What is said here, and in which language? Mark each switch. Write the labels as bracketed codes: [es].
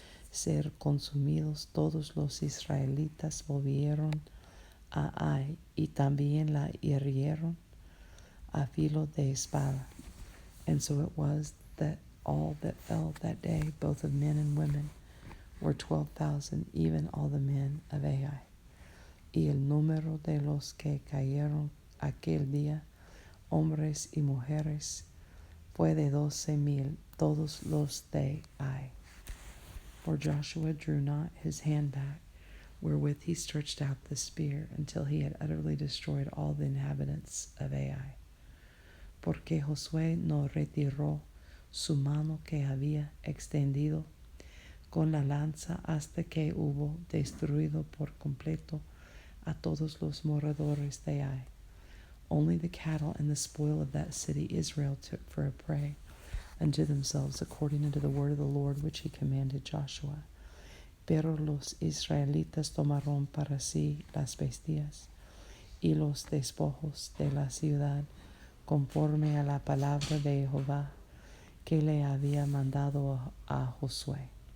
[es] ser consumidos, todos los israelitas volvieron a Ai, y también la hirieron a filo de espada. [en] And so it was that all that fell that day, both of men and women, were 12,000, even all the men of Ai. [es] Y el número de los que cayeron aquel día, hombres y mujeres, fue de 12,000, todos los de Ai. [en] For Joshua drew not his hand back, wherewith he stretched out the spear, until he had utterly destroyed all the inhabitants of Ai. [es] Porque Josué no retiró su mano que había extendido con la lanza hasta que hubo destruido por completo a todos los moradores de Ai. [en] Only the cattle and the spoil of that city Israel took for a prey unto themselves, according unto the word of the Lord which he commanded Joshua. [es] Pero los israelitas tomaron para sí las bestias y los despojos de la ciudad, conforme a la palabra de Jehová que le había mandado a Josué.